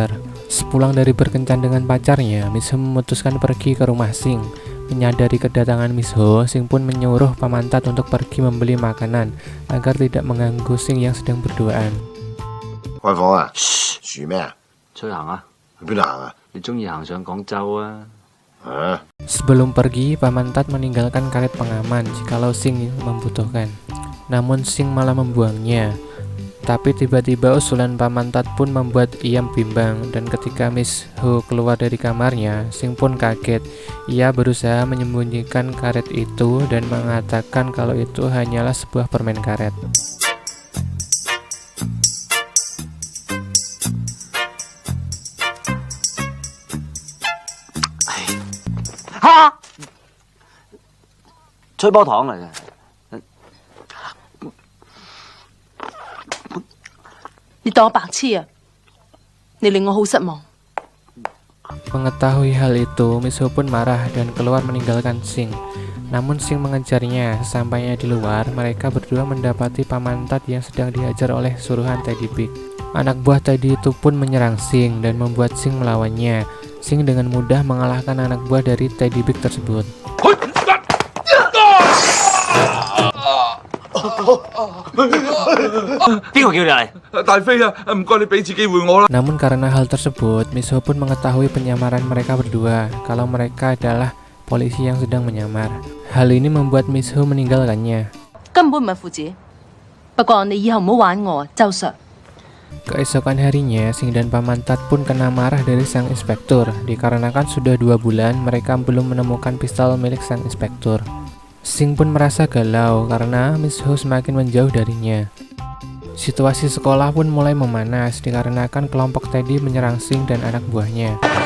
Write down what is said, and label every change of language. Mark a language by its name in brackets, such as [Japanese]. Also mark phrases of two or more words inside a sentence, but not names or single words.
[Indonesian] Sepulang dari berkencan dengan pacarnya, Miss Ho memutuskan pergi ke rumah Sing. Menyadari kedatangan Miss Ho, Sing pun menyuruh Pamantat untuk pergi membeli makanan agar tidak mengganggu Sing yang sedang berduaan. [Cantonese] 開房啊？噓咩啊？出去行啊？去邊度行啊？你中意行上廣州啊？ [Indonesian] Sebelum pergi, Pamantat meninggalkan karet pengaman jikalau Sing membutuhkan. Namun Sing malah membuangnya. Tapi tiba-tiba usulan Pamantat pun membuat ia bimbang, dan ketika Miss Ho keluar dari kamarnya, Sing pun kaget. Ia berusaha menyembunyikan karet itu dan mengatakan kalau itu hanyalah sebuah permen karet. [Cantonese] 吹波糖嚟嘅。你當我白痴啊？你令我好失望。 [Indonesian] Mengetahui hal itu, Miss Ho pun marah dan keluar meninggalkan Sing. Namun Sing mengejarnya. Sampainya di luar, mereka berdua mendapati Pamantat yang sedang dihajar oleh suruhan Teddy Big. Anak buah Teddy itu pun menyerang Sing dan membuat Sing melawannya. Sing dengan mudah mengalahkan anak buah dari Teddy Big tersebut. Namun karena hal tersebut, Miss Ho pun mengetahui penyamaran mereka berdua, kalau mereka adalah polisi yang sedang menyamar. Hal ini membuat Miss Ho meninggalkannya. [Cantonese] 根本唔係父子。不過你以後唔好玩我啊，周 Sir。 [Indonesian] Keesokan harinya, Sing dan Pamantat pun kena marah dari sang inspektur, dikarenakan sudah 2 bulan mereka belum menemukan pistol milik sang inspektur. Sing pun merasa galau karena Miss Ho semakin menjauh darinya. Situasi sekolah pun mulai memanas dikarenakan kelompok Teddy menyerang Sing dan anak buahnya.